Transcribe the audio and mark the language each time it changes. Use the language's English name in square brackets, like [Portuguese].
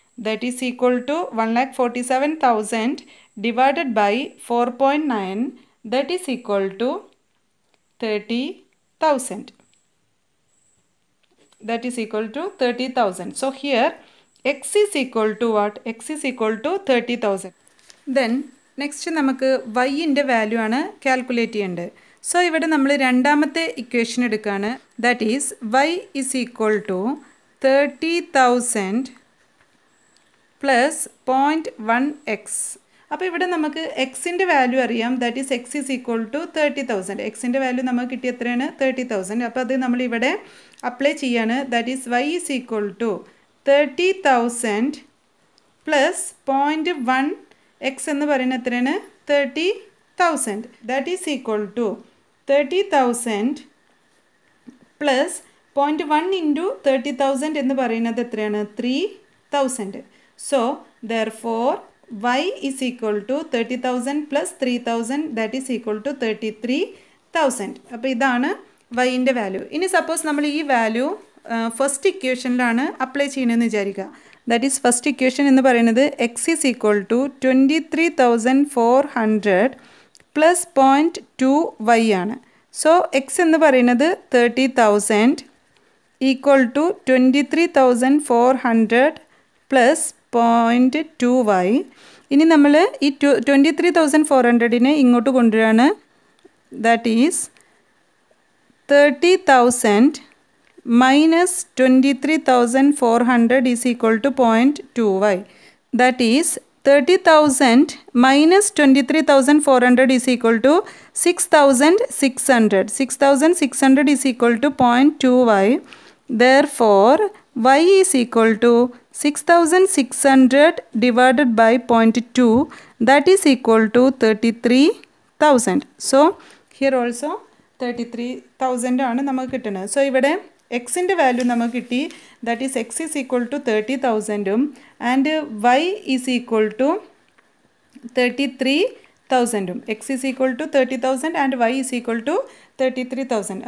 [English] That is equal to 1,47,000 divided by 4.9. That is equal to 30,000. That is equal to 30,000. So here x is equal to what? X is equal to 30,000. Then next [Malayalam] നമുക്ക് y ൻ്റെ value ആണ് calculate ചെയ്യേണ്ടത്. So ഇവിടെ നമ്മൾ രണ്ടാമത്തെ equation എടുക്കുകയാണ്. [English] That is y is equal to 30,000 plus 0.1x. [Malayalam] അപ്പോൾ ഇവിടെ നമുക്ക് എക്സിൻ്റെ വാല്യൂ അറിയാം. [English] that is x is equal to [Malayalam] 30,000. എക്സിൻ്റെ വാല്യൂ നമുക്ക് കിട്ടിയ എത്രയാണ്? 30,000. അപ്പോൾ അത് നമ്മളിവിടെ അപ്ലൈ ചെയ്യാണ്. [English] that is y is equal to 30,000 plus 0.1x [Malayalam] എന്ന് പറയുന്നത് എത്രയാണ്? [English] 30,000. That is equal to 30,000 plus 0.1 into 30,000 [Malayalam] എന്ന് പറയുന്നത് എത്രയാണ്? 3,000. [English] So therefore y is equal to 30,000 plus 3,000, that is equal to 33,000. [Malayalam] അപ്പോൾ ഇതാണ് y ൻ്റെ വാല്യൂ. ഇനി സപ്പോസ് നമ്മൾ ഈ വാല്യൂ ഫസ്റ്റ് ഇക്വേഷനിലാണ് അപ്ലൈ ചെയ്യണമെന്ന് വിചാരിക്കുക. [English] that is first equation [Malayalam] എന്ന് പറയുന്നത് [English] x is equal to 23,400 plus 0.2y ആണ്. So x [Malayalam] എന്ന് പറയുന്നത് [English] 30,000 equal to 23,400 plus 0.2y. [Malayalam] ഇനി നമ്മൾ ഈ 23,400നെ ഇങ്ങോട്ട് കൊണ്ടുവരികയാണ്. [English] That is 30,000 minus 23,400 is equal to 0.2y. ദാറ്റ് is 30,000 minus 23,400 is equal to 6,600. 6,600 is equal to 0.2y. Therefore, y is equal to 6,600 divided by 0.2, that is equal to 33,000. So, here also [Malayalam] 33,000 ആണ് നമുക്ക് കിട്ടുന്നത്. [English] so [Malayalam] ഇവിടെ എക്സിൻ്റെ value നമുക്ക് കിട്ടി. [English] That is x is equal to 30,000 and y is equal to 33,000. X is equal to 30,000 and y is equal to 33,000.